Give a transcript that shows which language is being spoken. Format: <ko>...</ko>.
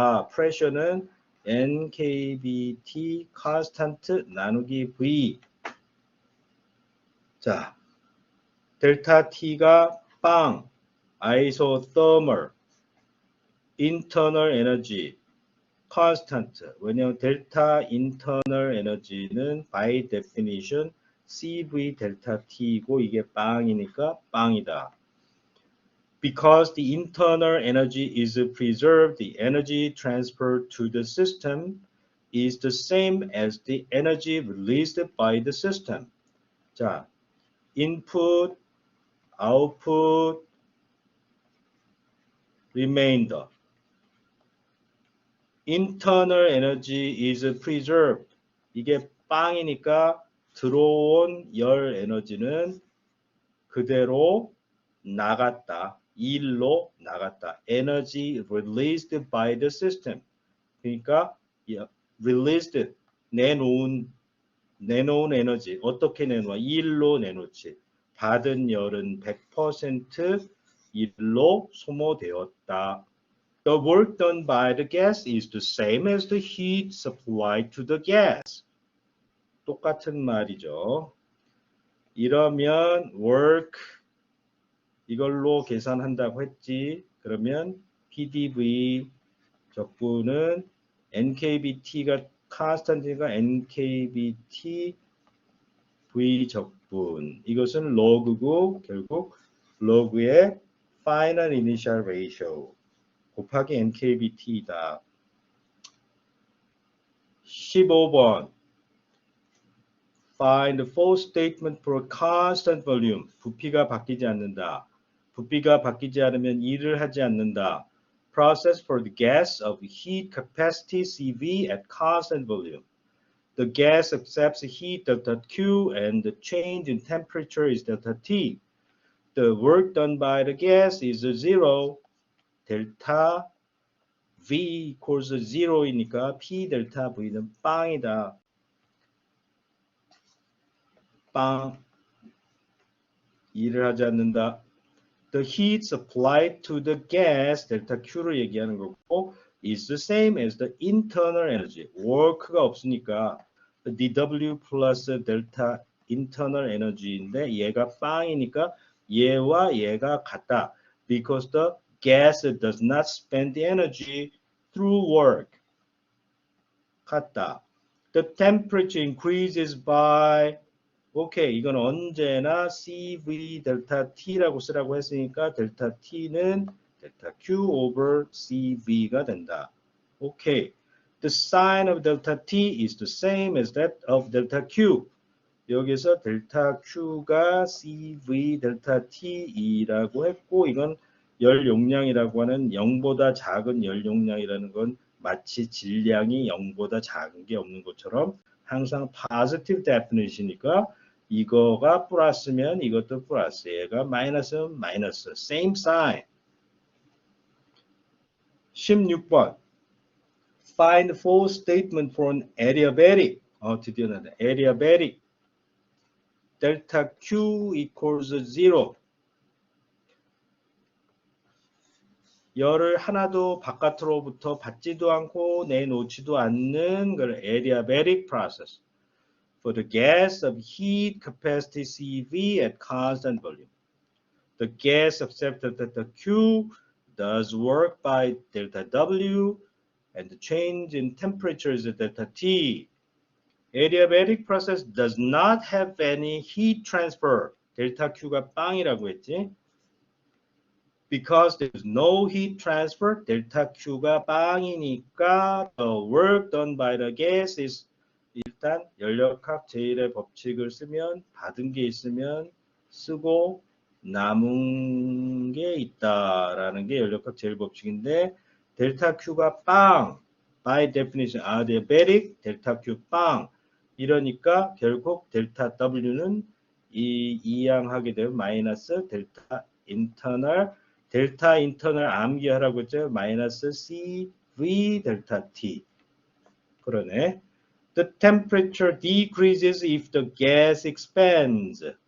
<ko>pressure는 NKBT constant 나누기 V. 자, 델타 T가 빵, isothermal, internal energy, constant. 왜냐하면 델타 internal energy는 by definition CV 델타 T이고 이게 빵이니까 빵이다.</ko> <en>Because the internal energy is preserved, the energy transferred to the system is the same as the energy released by the system.</en> <ko>자, input, output, remainder.</ko> <en>Internal energy is preserved.</en> <ko>이게 빵이니까 들어온 열 에너지는 그대로 나갔다. 일로 나갔다.</ko> <en>Energy released by the system.</en> <ko>그러니까 released 내놓은 에너지 어떻게 내놓아? 일로 내놓지. 받은 열은 100% 일로 소모되었다.</ko> <en>The work done by the gas is the same as the heat supplied to the gas.</en> <ko>똑같은 말이죠. 이러면 work 이걸로 계산한다고 했지. 그러면 PDV 적분은 NKBT가 constant가 NKBT V 적분. 이것은 log고 결국 log의 final initial ratio 곱하기 NKBT이다.</ko> <en>15번 Find the false statement for constant volume.</en> <ko>부피가 바뀌지 않는다. 부피가 바뀌지 않으면 일을 하지 않는다.</ko> <en>Process for the gas of heat capacity CV at constant volume. The gas accepts heat delta Q and the change in temperature is delta T. The work done by the gas is 0. delta V equals</en> <ko>0이니까 P delta V는 빵이다. 빵. 일을 하지 않는다.</ko> <en>The heat supplied to the gas</en> <ko>delta Q를 얘기하는 거고</ko> <en>is the same as the internal energy.</en> <ko>work가 없으니까 dW plus delta internal energy인데 얘가 빵이니까 얘와 얘가 같다.</ko> <en>Because the gas does not spend the energy through work.</en> <ko>같다.</ko> <en>The temperature increases by</en> <ko>오케이, 이건 언제나 CV 델타 T라고 쓰라고 했으니까 델타 T는 델타 Q over CV가 된다. 오케이.</ko> <en>The sign of delta T is the same as that of delta Q.</en> <ko>여기서 델타 Q가 CV 델타 T이라고 했고 이건 열 용량이라고 하는 0보다 작은 열 용량이라는 건 마치 질량이 0보다 작은 게 없는 것처럼 항상 positive definition이니까 이거가 플러스면 이것도 플러스, 얘가 마이너스면 마이너스,</ko> <en>same sign. 16번. Find the false statement for an adiabatic.</en> <ko>드디어 나왔네.</ko> <en>adiabatic. delta Q equals 0.</en> <ko>열을 하나도 바깥으로부터 받지도 않고 내놓지도 않는 걸 adiabatic process.</ko> <en>For the gas of heat capacity CV at constant volume. The gas accepted delta Q does work by delta W and the change in temperature is delta T. Adiabatic process does not have any heat transfer.</en> <ko>델타 Q가 빵이라고 했지.</ko> <en>Because there is no heat transfer,</en> <ko>델타 Q가 빵이니까</ko> <en>the work done by the gas is</en> <ko>일단 연력학 제1의 법칙을 쓰면 받은 게 있으면 쓰고 남은 게 있다라는 게 연력학 제1 법칙인데 델타 Q가 빵 by definition adiabatic 델타 Q 빵 이러니까 결국 델타 W는 이항하게 되면 마이너스 델타 인터널 암기하라고 했죠. 마이너스 CV 델타 T 그러네.</ko> <en>The temperature decreases if the gas expands.</en>